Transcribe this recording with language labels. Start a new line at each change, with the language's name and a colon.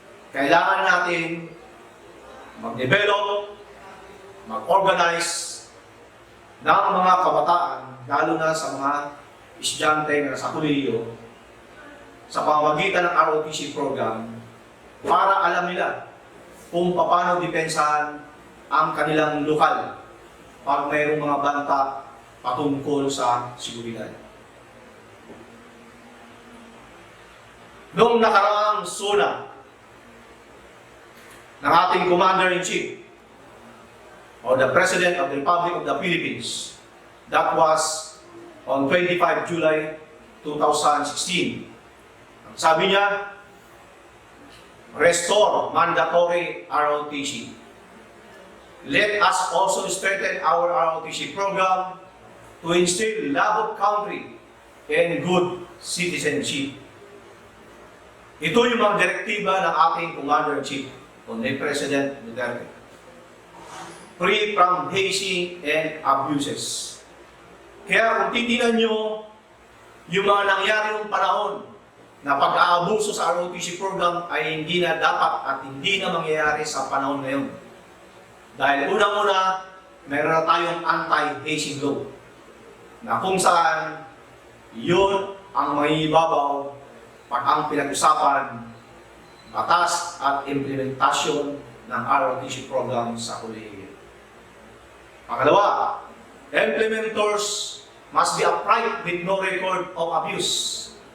Filipino: Kailangan natin mag-develop, mag-organize ng mga kabataan, lalo na sa mga estudyante na sa kolehiyo, sa pamamagitan ng ROTC program, para alam nila kung paano depensahan ang kanilang lokal pag mayroong mga banta patungkol sa seguridad. Noong nakaraang SONA ng ating
English: Commander-in-Chief or the President of the Republic of the Philippines, that was on 25 July 2016.
Filipino: Sabi niya,
English: restore mandatory ROTC. Let us also strengthen our ROTC program to instill love of country and good citizenship.
Filipino: Ito yung mga direktiba ng ating Commander-in-Chief, kundi President Duterte.
English: Free from hazing and abuses.
Filipino: Kaya kung titinan nyo yung mga nangyari ng panahon na pag-aabuso sa ROTC program ay hindi na dapat at hindi na mangyayari sa panahon ngayon. Dahil unang-una, meron na tayong anti-hazing law na kung saan yun ang maibabaw pag ang pinag-usapan, batas at implementasyon ng ROTC program sa kolehiyo. Pangalawa,
English: implementors must be upright with no record of abuse.